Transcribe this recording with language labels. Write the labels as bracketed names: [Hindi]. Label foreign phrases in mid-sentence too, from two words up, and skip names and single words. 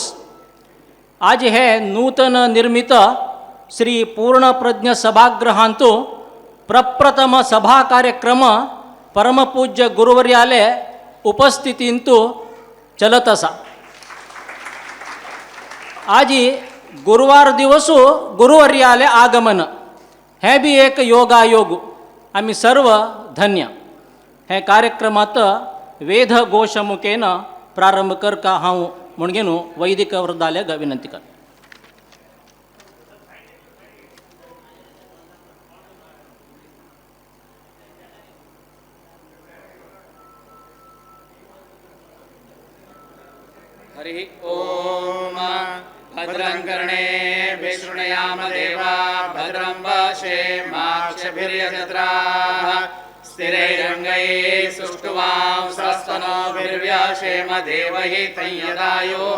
[Konkani] आज हे नूतन निर्मित श्री पूर्णप्रज्ञ सभागृहांतू प्रप्रथम सभा कार्यक्रम परमपूज्य गुरुवर्याले उपस्थितींतू चलत असा. आज गुरुवार दिवसू गुरुवर्याले आगमन हे बी एक योगायोग. आम्ही सर्व धन्य. हे कार्यक्रमात वेद घोषमुखेन प्रारंभ करका हांव म्हणून वैदिक वृद्धाले विनंती कर. [Sanskrit] हरि ओम. भद्रं कर्णे शृणुयाम देवा भद्रं पश्येमाक्षभिर्यजत्राः स्थिरैरङ्गैः सुष्ठुवांसस्तनोभिर्व्याशेम देवहितं यदायुः.